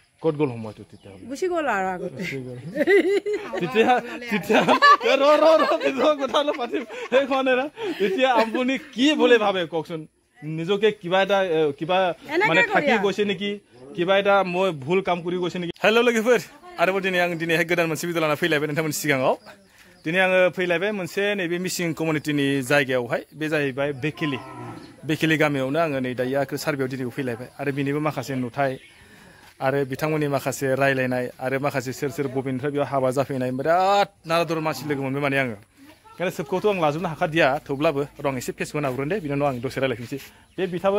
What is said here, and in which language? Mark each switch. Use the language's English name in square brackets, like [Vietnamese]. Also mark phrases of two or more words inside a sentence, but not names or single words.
[Assamese] ক'ত গ'ল সময়টো তেতিয়া গুচি গ'ল আৰু আগতে কথা অলপ পাতিম সেইখনে এতিয়া আপুনি কি বুলি ভাবে কওকচোন নিজকে কিবা এটা কিবা মানে থাকি গৈছে নেকি কিবা এটা মই ভুল কাম কৰি গৈছে নেকি [Bodo] হেল্ল' लोगोफोर आरोबाव दिनै आं दिनैहाय गोदान मोनसे भिडिअ लाना फैलायबाय नोंथांमोननि सिगाङाव दिनै आङो फैलायबाय मोनसे नैबे मिसिं कमिउनिटिनि जायगायावहाय बे जाहैबाय बेकिलि गामियावनो आङो नै दायो सार्भेयाव दिनै फैलायबाय आरो बिनिबो माखासे नुथाय आरो बिथांमोननि माखासे रायलायनाय आरो माखासे सोर बबेनिफ्राय बेयाव हाबा जाफैनाय बिराद नारादर मानसि लोगो मोनबाय माने आङो ओंखायनो सोबखौथ' आं लाजोबनो हाखादिया थेवब्लाबो र' आं एसे फेसबुक नाग्रोन दे बिनि उनाव आं दसे रायलायफिनसै बे बिथाङाबो